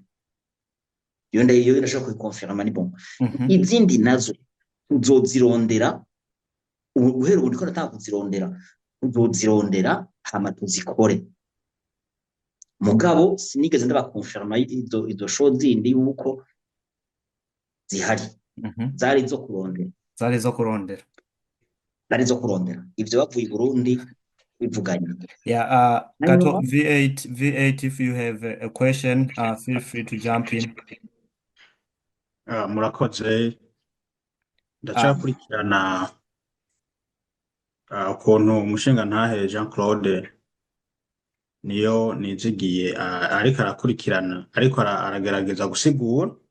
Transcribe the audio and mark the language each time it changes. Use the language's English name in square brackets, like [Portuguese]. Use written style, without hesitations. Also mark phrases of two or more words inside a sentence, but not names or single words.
[Rundi] yo ndashaka kuyikonfirma ni bon izindi nazo uzozirondera ubuhero ubu ndiko nataka kuzirondera uzozirondera hama tuzikore mugabo sinigeze ndabakonfirma izo show zindi yuko zihari zari zo kurondera ivyo bavuye i Burundi bivuganye [English] Gato V8 if you have a question feel free to jump in [Rundi] murakoze ndacakurikirana ukuntu umushinga ntahe Jean Claude niyo nizigiye ariko arakurikirana ariko aragerageza gusigura